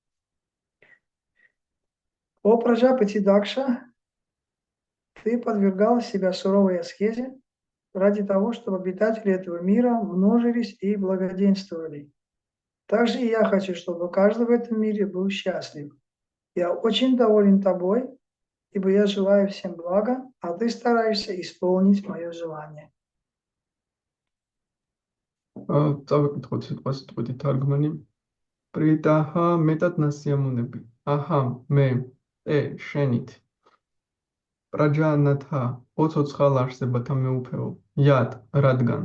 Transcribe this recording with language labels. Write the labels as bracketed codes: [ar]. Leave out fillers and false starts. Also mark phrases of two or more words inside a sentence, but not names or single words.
[ru] О Праджапати Дакша, ты подвергал себя суровой аскезе ради того, чтобы обитатели этого мира множились и благоденствовали. Также и я хочу, чтобы каждый в этом мире был счастлив. Я очень доволен тобой, ибо я желаю всем блага, а ты стараешься исполнить мое желание. [ka] წავეკითხოთ სიტყვასიტყვით თარგმანი. პრიტაჰა მეტად ნასიამონები. აჰა, მე, შენით. პრაჯანათა, ოცოცხალ არსებათა მეუფეო. იად, რადგან.